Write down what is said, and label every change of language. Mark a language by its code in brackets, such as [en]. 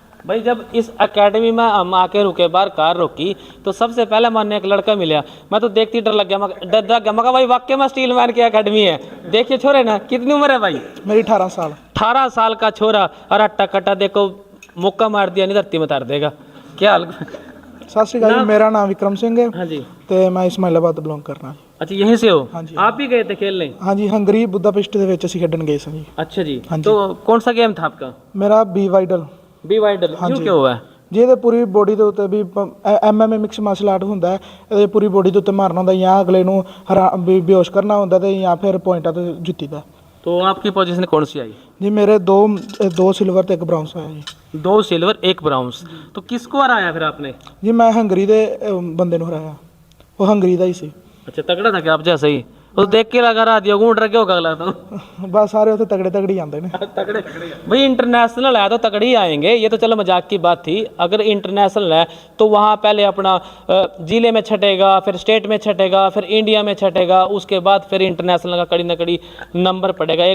[hi] भाई जब इस एकेडमी में हम आके रुके, बाहर कार रोकी, तो सबसे पहले मन एक लड़का मिला, मैं तो देखती डर लग गया, मैं भाई वाकई में स्टीलमैन की एकेडमी है। देखिए छोरे ना, कितनी उम्र है भाई? मेरी 18 साल। 18 साल का छोरा, और अट्टा कट्टा देखो मुक्का मार दिया नहीं धरती में उतार देगा। क्या हाल? सत श्री अकाल जी, मेरा नाम विक्रम सिंह है। हाँ जी। [pa] ਤੇ ਮੈਂ ਇਸਮਾਇਲਾਬਾਦ ਬਿਲੋਂਗ ਕਰਨਾ। [hi] अच्छा यहीं से हो? हाँ जी। आप भी गए थे खेलने? [pa] ਹਾਂਜੀ ਹੰਗਰੀ ਬੁੱਦਾਪਿਸਟ ਦੇ ਵਿੱਚ ਅਸੀਂ ਖੇਡਣ ਗਏ ਸੀ ਜੀ। [hi] अच्छा जी। हाँ जी। तो कौन सा गेम था आपका? [pa] ਮੇਰਾ ਬੀ ਵਾਈਡਲ। [hi] B Widal. हाँ क्यों जी। क्या हुआ है? [pa] ਜਿਹਦੇ ਪੂਰੀ ਬੋਡੀ ਦੇ ਉੱਤੇ ਵੀ ਐਮਐਮਏ ਮਿਕਸ ਮਾਰਸ਼ਲ ਆਰਟ ਹੁੰਦਾ ਹੈ, ਇਹਦੇ ਪੂਰੀ ਬੋਡੀ ਦੇ ਉੱਤੇ ਮਾਰਨਾ ਹੁੰਦਾ, ਜਾਂ ਅਗਲੇ ਨੂੰ ਬੇਹੋਸ਼ ਕਰਨਾ ਹੁੰਦਾ ਤੇ ਜਾਂ ਫਿਰ ਪੁਆਇੰਟਾਂ ਤੇ ਜਿੱਤੀਦਾ। [hi] तो आपकी पोजीशन कौन सी आई? [pa] ਜੀ ਮੇਰੇ ਦੋ ਸਿਲਵਰ ਤੇ ਇੱਕ ਬ੍ਰਾਊਨਸ ਆਇਆ ਜੀ। [hi] 2 सिल्वर 1 ब्राउन्स। तो किसको हराया फिर आपने? [pa] ਜੀ ਮੈਂ ਹੰਗਰੀ ਦੇ ਬੰਦੇ ਨੂੰ ਹਰਾਇਆ, ਉਹ ਹੰਗਰੀ ਦਾ ਹੀ ਸੀ। [hi] अच्छा तगड़ा था क्या आप जैसे ही? तो देख के लगा रहा दिया ऊँट रखे होगा लगता हूँ। [pa] ਬਸ ਸਾਰੇ ਉੱਥੇ ਤਗੜੇ ਤਗੜੇ ਆਉਂਦੇ ਨੇ। [hi] तगड़े भाई इंटरनेशनल है तो तगड़े ही आएंगे, ये तो चलो मजाक की बात थी। अगर इंटरनेशनल है तो वहाँ पहले अपना जिले में छटेगा, फिर स्टेट में छटेगा, फिर इंडिया में छटेगा, उसके बाद फिर इंटरनेशनल का कड़ी न कड़ी नंबर पड़ेगा।